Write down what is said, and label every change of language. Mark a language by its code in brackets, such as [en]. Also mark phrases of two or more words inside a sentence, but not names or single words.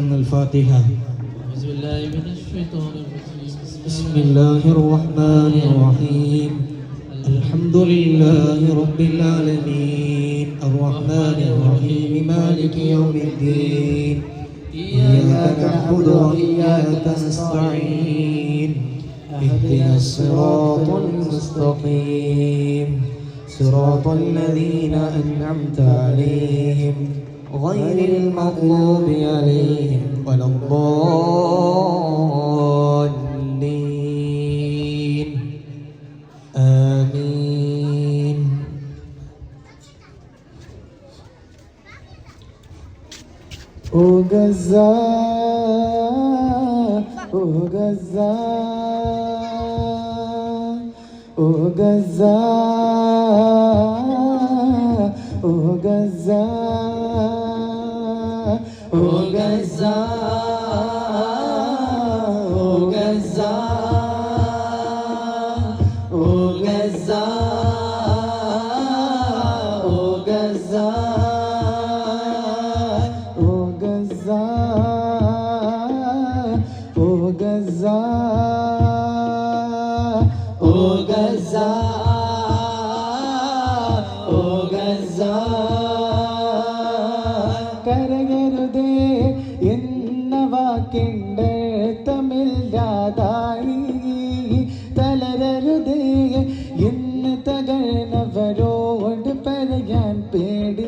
[ar] الفاتحة. بسم الله الرحمن الرحيم. الحمد لله رب العالمين الرحمن الرحيم مالك يوم الدين إياك نعبد وإياك نستعين اهدنا الصراط المستقيم صراط الذين أنعمت عليهم غير المغضوب عليهم ولا الضالين آمين. [en] O Gaza, O Gaza, O Gaza, O Gaza, O Gaza, O Gaza, O Gaza, O Gaza, O Gaza, O Gaza. [ml] കരയരുതേ എന്ന വാക്കിൻ്റെ തമില്ലാതായി തളരരുതേ എന്ന് തകർന്നവരോട് പറയാൻ പേടി.